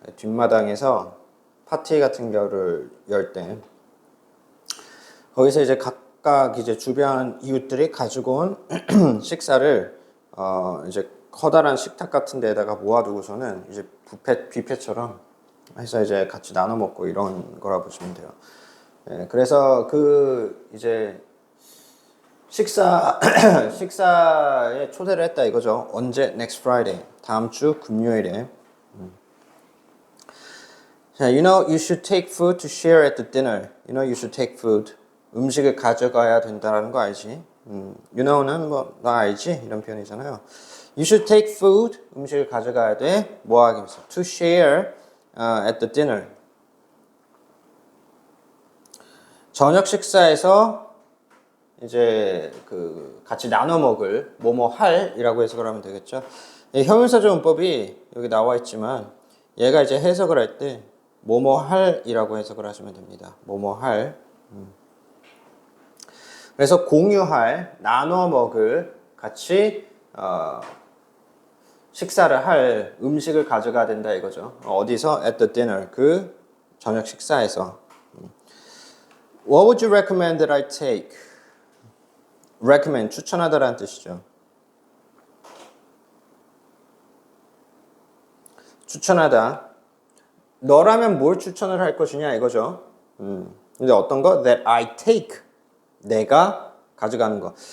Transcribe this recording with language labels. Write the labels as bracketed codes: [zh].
[ko] 뒷마당에서 파티 같은 거를 열 때 거기서 이제 각각 이제 주변 이웃들이 가지고 온 식사를 이제 커다란 식탁 같은 데다가 모아두고서는 이제 뷔페처럼 해서 이제 같이 나눠 먹고 이런 거라 보시면 돼요. 그래서 이제 식사에 초대를 했다 이거죠. 언제? [en] Next Friday. [ko] 다음 주 금요일에. 자, [en] you know you should take food to share at the dinner. You know you should take food. [ko] 음식을 가져가야 된다는 거 알지? [en] You know [ko] 는 뭐 나 알지? 이런 표현이잖아요. [en] You should take food. [ko] 음식을 가져가야 돼. 뭐 하기 위해서? [en] To share at the dinner. [ko] 저녁 식사에서 이제 같이 나눠 먹을 뭐뭐 할이라고 해석을 하면 되겠죠. 형용사적 문법이 여기 나와 있지만 얘가 이제 해석을 할 때 뭐뭐 할이라고 해석을 하시면 됩니다. 뭐뭐 할. 그래서 공유할, 나눠 먹을, 같이 식사를 할 음식을 가져가야 된다 이거죠. 어디서? [en] At the dinner. [ko] 저녁 식사에서. [en] What would you recommend that I take? [ko] recommend, 추천하다라는 뜻이죠. 추천하다. 너라면 뭘 추천을 할 것이냐 이거죠. 근데 어떤 거? [en] That I take. [ko] 내가 가져가는 거.